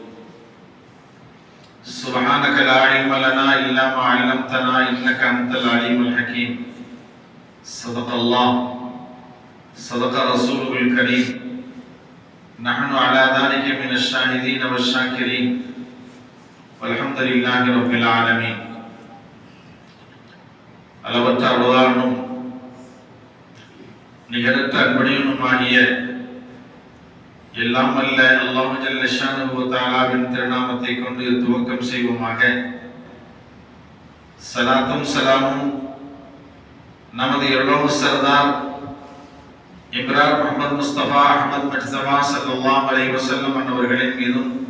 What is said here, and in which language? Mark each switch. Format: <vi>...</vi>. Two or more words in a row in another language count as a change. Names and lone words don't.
<ar>سبحانك لا علم لنا إلا ما علمتنا إنك أنت العليم الحكيم. صدق الله صدق رسوله الكريم. نحن على ذلك من الشاهدين والشاكرين والحمد لله رب العالمين.</ar> <ta>அளவற்ற அருளாளனும் நிகரற்ற அன்புடையனுமாகிய எல்லாம் வல்ல அல்லாஹ்</ta> <ar>جل شأنه</ar> <ta>வ தஆலாவின் திருநாமத்தை கொண்டு துவக்கம் செய்வோமாக. ஸலாத்தும் ஸலாமும் நமது எல்லோரு சர்தார் இப்ராஹிம் முஹம்மது முஸ்தபா அஹ்மத் மஜ்தபா</ta> <ar>صلى الله عليه وسلم</ar> <ta>அன்னவர்களின் மீதும்</ta>